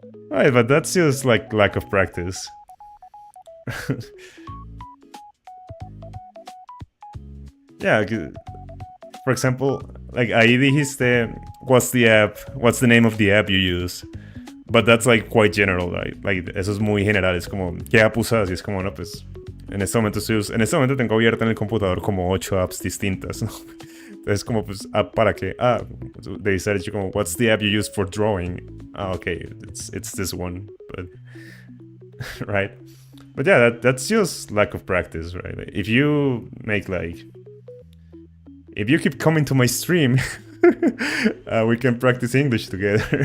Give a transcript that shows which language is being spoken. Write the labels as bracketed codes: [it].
[en] Right, but that's just like lack of practice. Yeah, for example, like [es] ahí dijiste, [en] what's the name of the app you use? But that's like quite general, right? [es] Like eso es muy general, es como, ¿qué app usas? Y es como, no, pues, en este momento tengo abierta en el computador como 8 apps distintas, ¿no? Entonces como, pues, ¿app para qué? [en] They said como, what's the app you use for drawing? Okay, it's this one, but, right? But yeah, that's just lack of practice, right? Like, if you keep coming to my stream, we can practice English together.